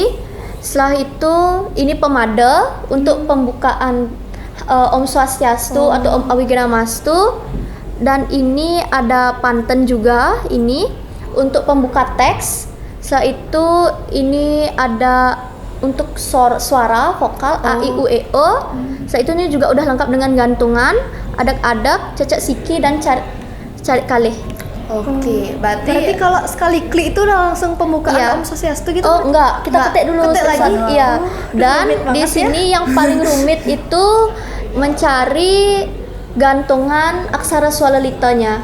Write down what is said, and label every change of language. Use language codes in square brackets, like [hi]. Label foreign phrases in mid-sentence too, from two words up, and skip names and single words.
[id] Setelah itu ini pemada untuk pembukaan Om Swastiastu atau Om Awiganamastu. Dan ini ada panten juga ini untuk pembuka teks. Setelah itu ini ada untuk suara vokal A I U E O. Setelah itu ini juga udah lengkap dengan gantungan, adak-adak, cecek siki dan cari kalih. Oke, Berarti kalau sekali klik itu udah langsung pembukaan Iya. Om Swastiastu gitu? Oh enggak, kita Enggak, ketik dulu. ketik lagi? Susah. Iya. Oh, Dan rumit di banget sini yang paling rumit itu mencari gantungan aksara swalelitanya.